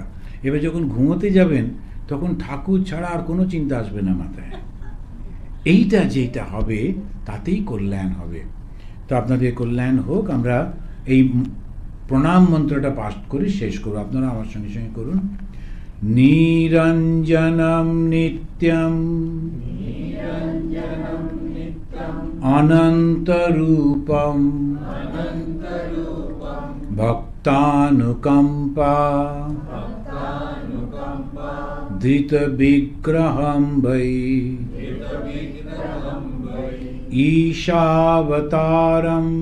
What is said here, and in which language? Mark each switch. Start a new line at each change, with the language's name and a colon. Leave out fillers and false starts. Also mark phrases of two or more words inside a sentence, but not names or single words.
Bangla: এবার যখন ঘুমোতে যাবেন তখন ঠাকুর ছাড়া আর কোনো চিন্তা আসবে না মাথায়। এইটা যেটা হবে তাতেই কল্যাণ হবে। তো আপনাদের কল্যাণ হোক। আমরা এই প্রণাম মন্ত্রটা পাঠ করে শেষ করব, আপনারা আমার সঙ্গে সঙ্গে করুন।
Sanskrit: নিরঞ্জনম নিত্যম অনন্তরূপম ভক্তানুকম্পা ধৃত বিগ্রহম বৈ ঈশাবতারম